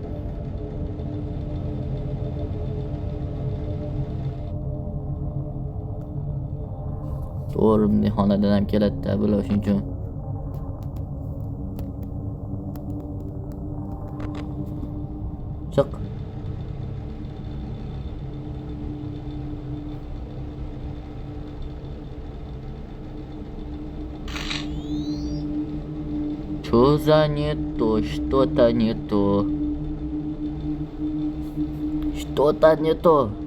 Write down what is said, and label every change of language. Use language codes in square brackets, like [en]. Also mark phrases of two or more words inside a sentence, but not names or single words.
[uz] To'g'ri, mehmonlardan ham keladi-da, bular shuning uchun. Chiq. [ru] Что за не то, что-то не то. Что-то не то.